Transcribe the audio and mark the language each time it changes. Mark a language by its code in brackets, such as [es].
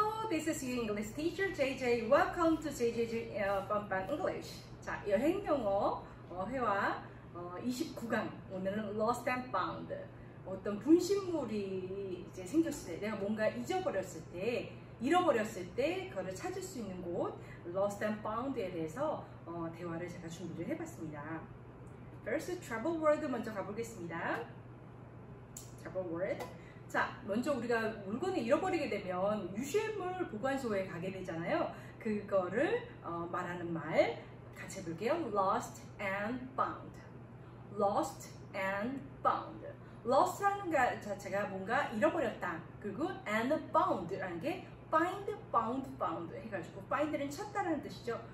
[en] this is your English teacher JJ. Welcome to JJ's Fun English. [ko] 자, 여행 영어 회화 29강. 오늘은 Lost and Found. 어떤 분신물이 이제 생겼을 때, 내가 뭔가 잊어버렸을 때, 잃어버렸을 때 그거를 찾을 수 있는 곳 Lost and Found에 대해서 대화를 제가 준비를 해봤습니다. [en] First, travel word [ko] 먼저 가보겠습니다. [en] travel word. [ko] 자, 먼저 우리가 물건을 잃어버리게 되면 유실물 보관소에 가게 되잖아요. 그거를 말하는 말 같이 해볼게요. [en] Lost and found. Lost and found. [ko] Lost라는 것 자체가 뭔가 잃어버렸다. 그리고 and found라는 게 find, found 해가지고 find는 찾다라는 뜻이죠.